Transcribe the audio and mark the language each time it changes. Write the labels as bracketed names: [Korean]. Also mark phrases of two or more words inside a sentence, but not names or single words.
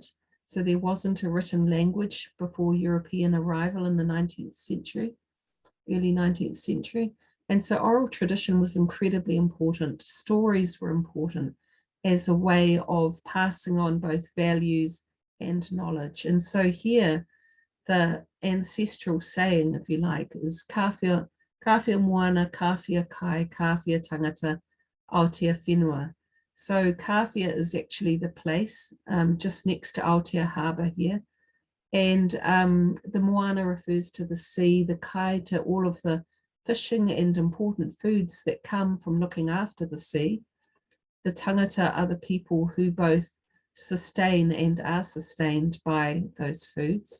[English] So there wasn't a written language before European arrival in the 19th century, early 19th century. And so oral tradition was incredibly important. Stories were important as a way of passing on both values and knowledge. And so here, the ancestral saying, if you like, is [Māori] kawhia moana, kawhia kai, kawhia tangata, Aotea whenua. [English] So kawhia is actually the place just next to Aotea Harbour here. And the moana refers to the sea, the kai to all of the fishing and important foods that come from looking after the sea. The tangata are the people who both sustain and are sustained by those foods.